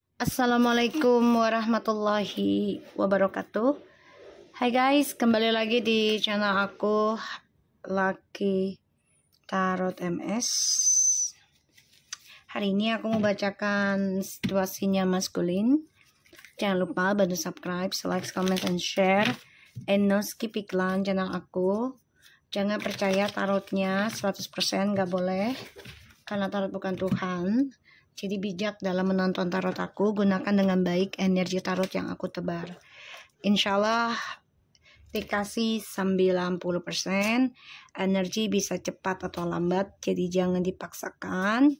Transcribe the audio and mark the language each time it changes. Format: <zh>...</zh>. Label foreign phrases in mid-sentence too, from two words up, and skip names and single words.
<ar>السلام عليكم ورحمة الله وبركاته.</ar> <id>Hai guys, kembali lagi di channel aku Lucky Tarot MS. Hari ini aku mau bacakan situasinya maskulin. Jangan lupa bantu</id> <en>subscribe, like, comment, and share. And no skip</en> <id>iklan channel aku. Jangan percaya tarotnya 100%, gak boleh. Karena tarot bukan Tuhan. Jadi bijak dalam menonton tarot aku, gunakan dengan baik energi tarot yang aku tebar.</id> <ar>إن شاء الله</ar> <id>dikasih 90%, energi bisa cepat atau lambat, jadi jangan dipaksakan.</id>